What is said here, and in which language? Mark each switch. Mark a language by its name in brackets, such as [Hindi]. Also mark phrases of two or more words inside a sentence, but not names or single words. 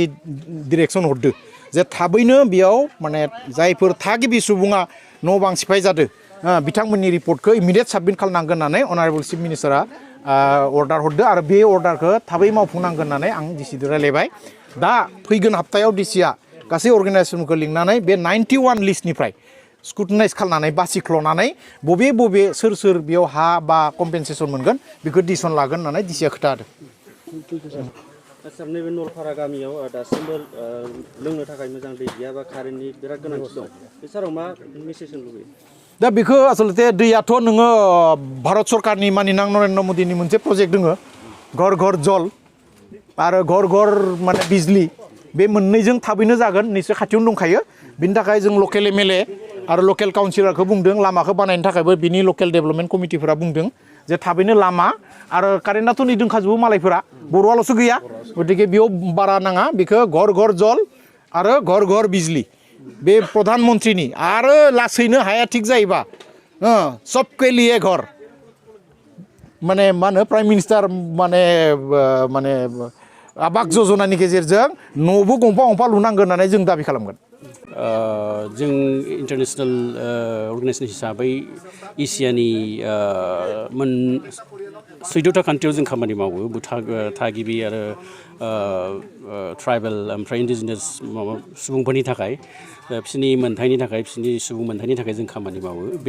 [Bodo] डिरेक्सन हरदो जे थाबैनो बेयाव माने जायफोर थागिबि सुबुङा न' बां सिफाय जादों बिथांमोननि रिपर्टखौ [English] immediate submit [Bodo] खालामनांगोन होननानै [English] Honourable Chief Minister [Bodo] अर्डार हरदो आरो बे अर्डारखौ थाबै मावफुंनांगोन होननानै आं डिसिजों रायलायबाय दा फैगोन हाप्तायाव डिसिया गासै अर्गानाइजेसनखौ लिंनानै बे 91 लिस्टनिफ्राय स्क्रुटिनाइज खालामनानै बासिख्ल'नानै बबे सोर बेयाव हा बा कम्पेनसेसन मोनगोन बेखौ डिसिसन लागोन होननानै डिसिया खोथा होदों आसामनि बे नलपारा गामियाव दासिमबो लोंनो थाखाय मोजां दै गैया बा कारेन्टनि बिराद गोनांथि दं बे साराव मा मेसेज होनो लुबैयो दा बेखौ आसलते दैयाथ' नोङो भारत सरकारनि मानिनां नरेन्द्र मोदीनि मोनसे प्रजेक्ट दङ घर घर जल आरो घर घर माने बिजली बे मोननैजों थाबैनो जागोन निश्चय खाथियावनो दंखायो बिनि थाखाय जों [English] local MLA [Bodo] आरो [English] local councillor [Bodo] बुंदों लामाखौ बानायनो थाखायबो बिनि [English] local development committee [Bodo] बुंदों जे थाबैनो लामा आरो कारेन्टआथ' नै दोंखाजोबो मालायफोरा बर'आल'सो गैया गतिके बेयाव बारा नाङा बेखौ घर घर जल आरो घर घर बिजली बे प्रधान मन्त्रिनि आरो लासैनो हाया थिग जायोबा [Hindi] सबके लिए घर [Bodo] माने मा होनो [English] Prime Minister [Bodo] माने आबास योजनानि गेजेरजों न'बो गंफा लुनांगोन होननानै जों दाबि खालामगोन जों [English] international organisation [Bodo] हिसाबै एसियानि 14था कान्ट्रियाव जों खामानि मावो थागिबि आरो ट्राइबेल ओमफ्राय इन्डिजिनास सुबुंफोरनि थाखाय बिसोरनि मोनथायनि थाखाय बिसोरनि सुबुं मोनथायनि थाखाय जों खामानि मावो बे